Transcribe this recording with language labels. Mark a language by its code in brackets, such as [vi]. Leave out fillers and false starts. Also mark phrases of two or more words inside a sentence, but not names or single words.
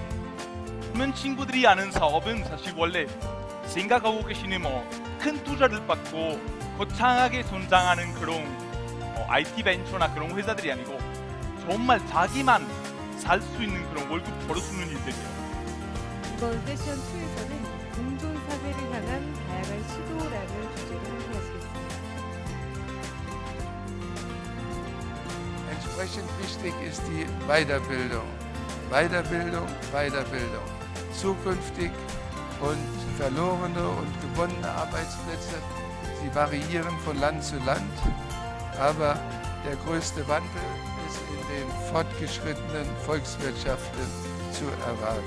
[ko] 그러면 친구들이 아는 사업은 사실 원래 생각하고 계시는 큰 투자를 받고 거창하게 성장하는 그런 IT 벤처나 그런 회사들이 아니고 정말 자기만 살 수 있는 그런 월급 벌어주는 일들이에요. 이번 세션 2에서는 공존사회를 향한 다양한 시도라는 주제로 함께하시겠습니다. [de] Entsprechend wichtig ist die Weiterbildung. Weiterbildung, Weiterbildung. Zukünftig und verlorene und gewonnene Arbeitsplätze, sie variieren von Land zu Land, aber der größte Wandel ist in den fortgeschrittenen Volkswirtschaften zu erwarten.